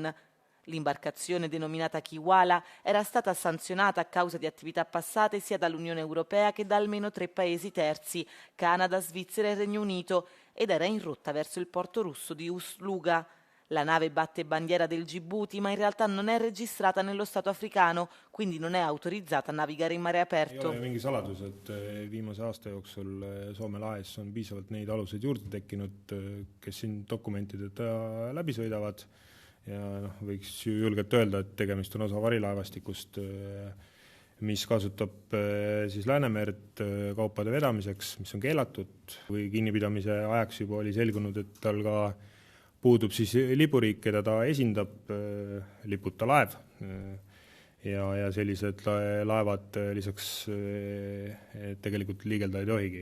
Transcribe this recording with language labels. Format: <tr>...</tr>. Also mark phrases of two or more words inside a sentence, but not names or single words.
<it>L'imbarcazione denominata Kiwala era stata sanzionata a causa di attività passate sia dall'Unione Europea che da almeno 3 paesi terzi, Canada, Svizzera e Regno Unito, ed era in rotta verso il porto russo di Ust-Luga. La nave batte bandiera del Gibuti, ma in realtà non è registrata nello Stato africano, quindi non è autorizzata a navigare in mare</it> <et>ei</et> <it>aperto.</it> <et>ole mingi saladus, et viimase aasta jooksul Soome lahes on piisavalt neid aluseid juurde tekkinud, kes siin dokumentideta läbi sõidavad ja võiks ju julgelt öelda, et tegemist on osa varilaevastikust, mis kasutab siis Läänemerd kaupade vedamiseks, mis on keelatud, või kinnipidamise ajaks juba oli selgunud, et tal ka puudub siis lipuriik, keda ta esindab, liputa laev ja sellised laevad lisaks tegelikult liigelda ei tohigi.</et>